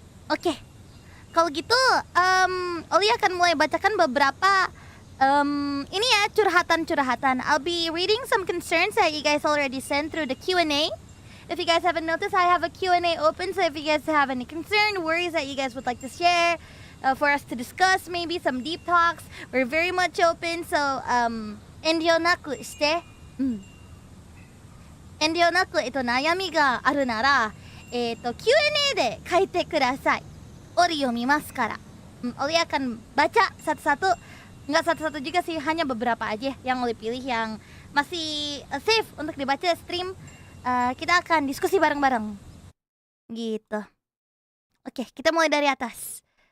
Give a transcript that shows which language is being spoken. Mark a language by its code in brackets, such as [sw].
[id] Oke, kalau gitu, Oli akan mulai bacakan beberapa ini ya, curhatan-curhatan. [en] I'll be reading some concerns that you guys already sent through the Q&A. If you guys haven't noticed, I have a Q&A open, so if you guys have any concern, worries that you guys would like to share, for us to discuss, maybe some deep talks, we're very much open, so, [ja] enryo naku shite. Enryo naku, nayami ga aru nara, Q&A で書いてください。 [id] Oli [ja] 読みますから。 [id] Oli akan baca satu-satu. Nggak satu-satu juga sih, hanya beberapa aja yang Oli pilih yang masih safe untuk dibaca stream. Kita akan diskusi bareng-bareng. Gitu. Oke, kita mulai dari atas.